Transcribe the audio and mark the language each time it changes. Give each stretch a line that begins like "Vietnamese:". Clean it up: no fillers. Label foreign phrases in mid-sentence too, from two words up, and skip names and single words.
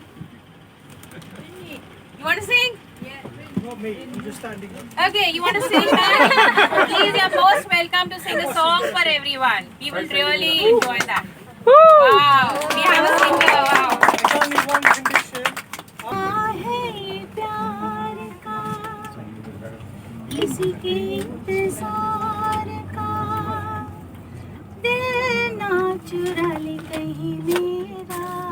English: You want to sing? Not me, I'm just standing up. Okay, you want to sing that? Please, you're most welcome to sing a song for everyone. We will really enjoy that. Wow, we have a singer. Wow. There's only one condition.
Hindi: किसी के इंतजार का दिल ना चुरा ले कहीं मेरा